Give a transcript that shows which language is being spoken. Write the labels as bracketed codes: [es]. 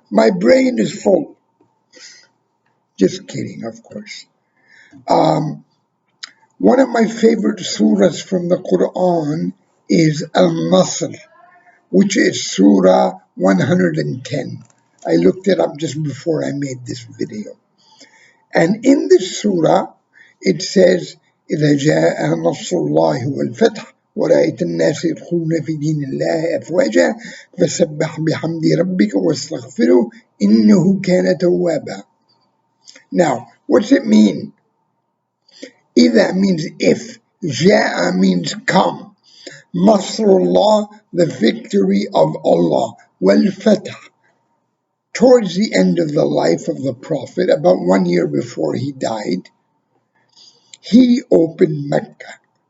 [en] My brain is full. Just kidding, of course. One of my favorite surahs from the Quran is Al-Nasr, which is Surah 110. I looked it up just before I made this video. And in this surah, it says, [ar] إِذَا جَاءَ نَصْرُ اللَّهِ وَالْفَتْحُ وَرَأَيْتَ النَّاسَ يَدْخُلُونَ فِي دِينِ اللَّهِ أَفْوَاجًا فَسَبِّحْ بِحَمْدِ رَبِّكَ وَاسْتَغْفِرْهُ إِنَّهُ كَانَ تَوَّابًا. [en] Now, what's it mean? إِذَا means if, جَاءَ means come, Nasrullah, the victory of Allah, وَالْفَتْحُ, towards the end of the life of the Prophet, about 1 year before he died, he opened Mecca.